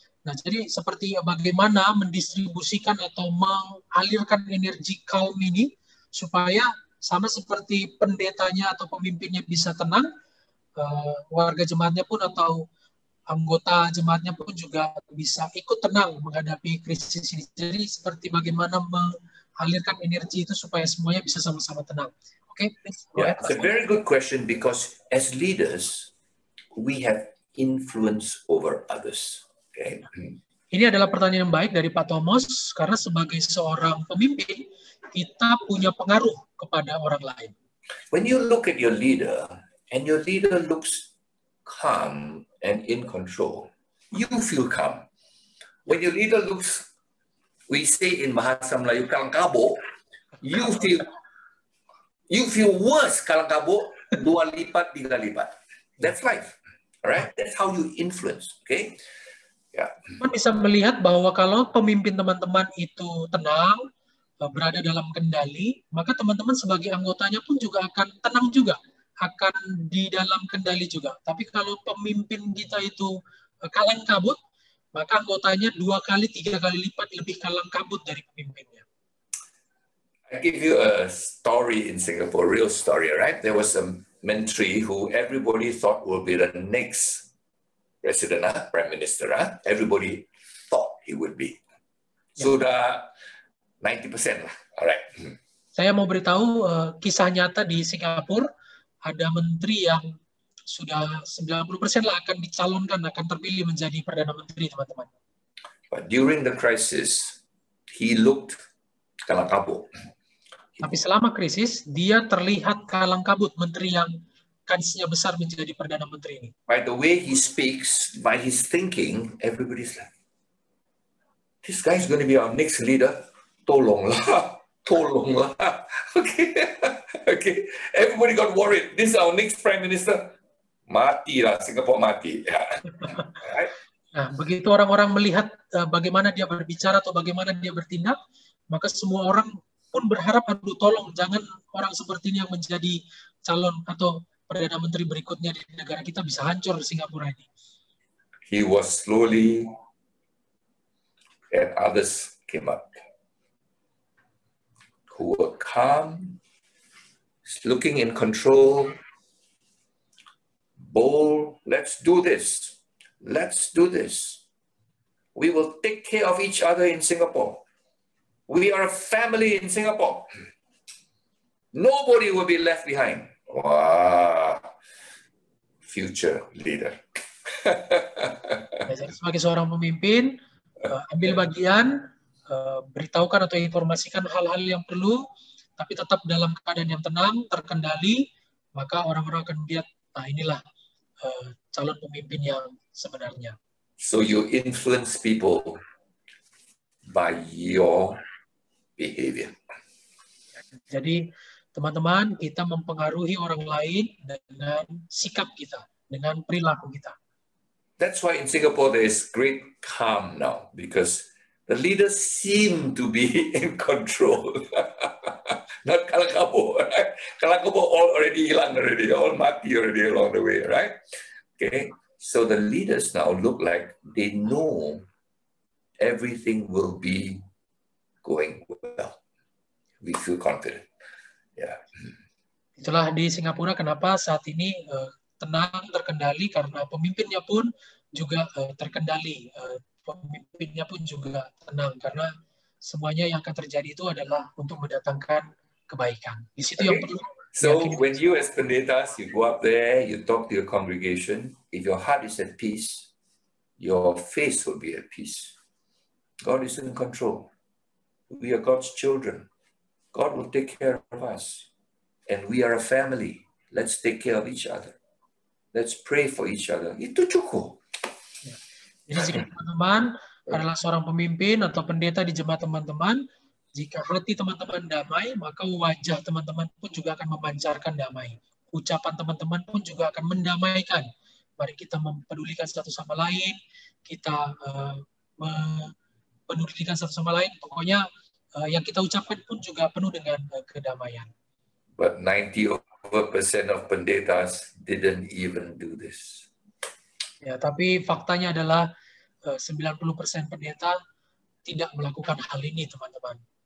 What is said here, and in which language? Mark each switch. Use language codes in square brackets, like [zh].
[id] Nah, jadi seperti bagaimana mendistribusikan atau mengalirkan energi calm ini supaya sama seperti pendetanya atau pemimpinnya bisa tenang, warga jemaatnya pun atau anggota jemaatnya pun juga bisa ikut tenang menghadapi krisis ini. Jadi seperti bagaimana mengalirkan energi itu supaya semuanya bisa sama-sama tenang. [en] Oke, please go Yeah, ahead. it's a very good question because as leaders, we have influence over others. Okay. [id] Ini adalah pertanyaan yang baik dari Pak Thomas, karena sebagai seorang pemimpin, kita punya pengaruh kepada orang lain. [en] When you look at your leader, and your leader looks calm and in control, you feel calm. When your leader looks, we say in Bahasa Melayu, kalang kabut, you feel worse [ms] kalang kabut, 2 lipat, 3 lipat. [en] That's life, all right? That's how you influence, okay? Yeah. [id] Teman bisa melihat bahwa kalau pemimpin teman-teman itu tenang, berada dalam kendali, maka teman-teman sebagai anggotanya pun juga akan tenang juga, akan di dalam kendali juga. Tapi kalau pemimpin kita itu kalang kabut, maka anggotanya 2 kali, 3 kali lipat lebih kalang kabut dari pemimpinnya. [en] I give you a story in Singapore, real story, right? There was a menteri who everybody thought will be the next president, prime minister. Everybody thought he would be. [ms] Sudah 90% lah. [en] Alright. [id] Saya mau beritahu kisah nyata di Singapura, ada menteri yang sudah 90% lah akan dicalonkan, akan terpilih menjadi Perdana Menteri, teman-teman. [en] But during the crisis, he looked kalang kabut. [id] Tapi selama krisis, dia terlihat kalang kabut, menteri yang kansnya besar menjadi Perdana Menteri ini. [en] By the way he speaks, by his thinking, everybody's like, this guy is going to be our next leader. [ms] Tolonglah, tolonglah. [en] Okay, okay. Everybody got worried. This is our next prime minister. [ms] Mati lah, Singapore mati. [en] Right? [id] Nah, begitu orang-orang melihat bagaimana dia berbicara atau bagaimana dia bertindak, maka semua orang pun berharap, aduh tolong jangan orang seperti ini yang menjadi calon atau Perdana Menteri berikutnya di negara kita, bisa hancur Singapura ini. [en] He was slowly, and others came up, who were calm, looking in control, bold. Let's do this. Let's do this. We will take care of each other in Singapore. We are a family in Singapore. Nobody will be left behind. Wow, future leader. [id] Jadi sebagai seorang pemimpin, ambil bagian, beritahukan atau informasikan hal-hal yang perlu, tapi tetap dalam keadaan yang tenang, terkendali, maka orang-orang akan melihat, nah inilah calon pemimpin yang sebenarnya. [en] So you influence people by your behavior. [id] Jadi teman-teman, kita mempengaruhi orang lain dengan sikap kita, dengan perilaku kita. [en] That's why in Singapore there is great calm now, because the leaders seem to be in control. Not kalang kabut, right? Kalang kabut all already [ms] hilang [en] already, all [ms] mati [en] already along the way, right? Okay, so the leaders now look like they know everything will be going well. We feel confident. Yeah. [id] Itulah di Singapura kenapa saat ini tenang, terkendali, karena pemimpinnya pun juga terkendali. Pemimpinnya pun juga tenang, karena semuanya yang akan terjadi itu adalah untuk mendatangkan kebaikan. Di situ yang perlu. [en] So when you as pendetas, you go up there, you talk to your congregation, if your heart is at peace, your face will be at peace. God is in control. We are God's children. God will take care of us. And we are a family. Let's take care of each other. Let's pray for each other. [id] Itu cukup. Jadi jika teman-teman adalah seorang pemimpin atau pendeta di jemaat teman-teman, jika hati teman-teman damai, maka wajah teman-teman pun juga akan memancarkan damai. Ucapan teman-teman pun juga akan mendamaikan. Mari kita mempedulikan satu sama lain, kita memedulikan satu sama lain. Pokoknya yang kita ucapkan pun juga penuh dengan kedamaian. [en] But 90% of pendetas didn't even do this. [id] Ya, tapi faktanya adalah 90% pendeta tidak melakukan hal ini, teman-teman.